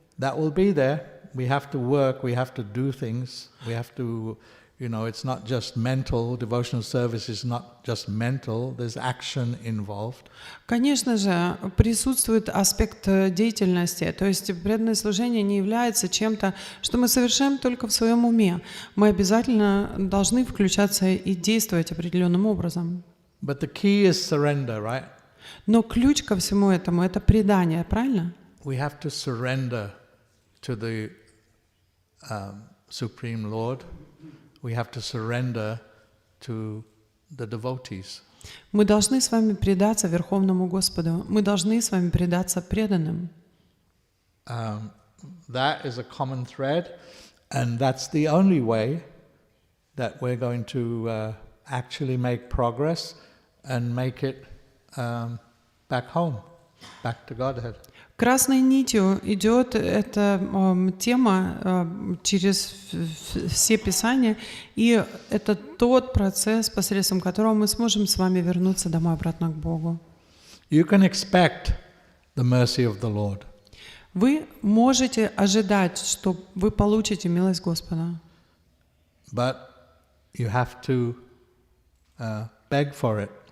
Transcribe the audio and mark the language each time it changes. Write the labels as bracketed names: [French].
[English] That will be there. We have to work, we have to do things, we have to, it's not just mental, devotional service is not just mental, there's action involved. [Russian] Конечно же, присутствует аспект деятельности, то есть преданное служение не является чем-то, что мы совершаем только в своем уме. Мы обязательно должны включаться и действовать определенным образом. [English] But the key is surrender, right? [Russian] Но ключ ко всему этому — это предание, правильно? [English] We have to surrender to the Supreme Lord. We have to surrender to the devotees. [Russian] Мы должны с вами предаться Верховному Господу. Мы должны с вами предаться преданным. [English] That is a common thread, and that's the only way that we're going to actually make progress and make it back home, back to Godhead. [Russian] Красной нитью идет эта тема через все Писания, и это тот процесс, посредством которого мы сможем с вами вернуться домой обратно к Богу. [English] You can expect the mercy of the Lord. [Russian] Вы можете ожидать, что вы получите милость Господа. [English] But you have to beg for it.